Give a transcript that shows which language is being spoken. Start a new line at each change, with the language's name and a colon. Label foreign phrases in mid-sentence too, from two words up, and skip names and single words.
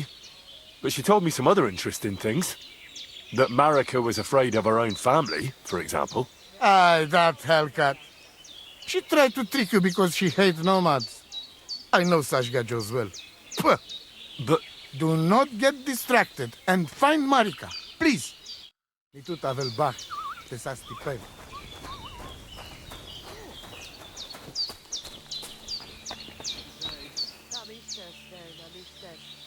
English: But she told me some other interesting things. That Marika was afraid of her own family, for example. Aye, that hellcat. She tried to trick you because she hates nomads. I know such gajos well. Puh. But... Do not get distracted and find Marika, please.
Romany: Mi tu tavel bach, te sas tipen.
German: Da bist es, da bist es.